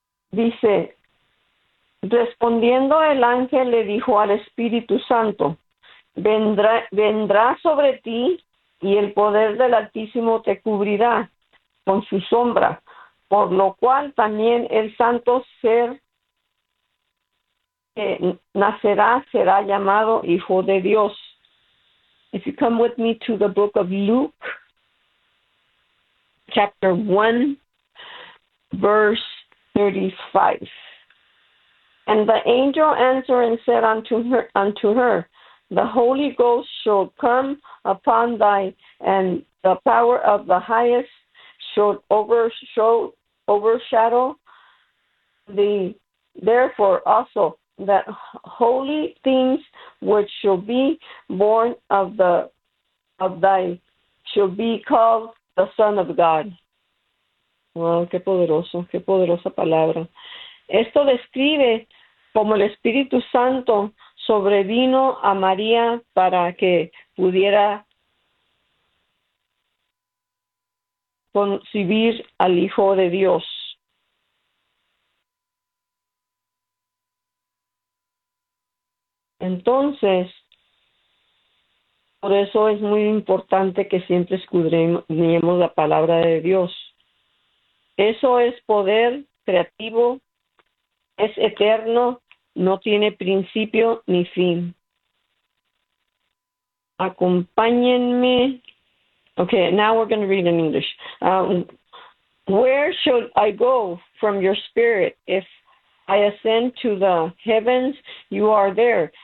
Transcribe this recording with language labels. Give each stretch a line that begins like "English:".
Spanish: Dice, respondiendo el ángel le dijo al Espíritu Santo, vendrá sobre ti y el poder del Altísimo te cubrirá con su sombra, por lo cual también el santo ser que nacerá será llamado Hijo de Dios.
English: If you come with me to the book of Luke, chapter 1, verse 35. And the angel answered and said unto her, the Holy Ghost shall come upon thee, and the power of the highest shall overshadow thee. Therefore also, that holy things which shall be born of thy shall be called the Son of God.
Spanish: Wow, qué poderoso, qué poderosa palabra. Esto describe cómo el Espíritu Santo sobrevino a María para que pudiera concebir al Hijo de Dios. Entonces, por eso es muy importante que siempre escudriñemos la palabra de Dios. Eso es poder creativo, es eterno, no tiene principio ni fin. Acompáñenme.
English: Okay, now we're going to read in English. Where should I go from your spirit if I ascend to the heavens, you are there.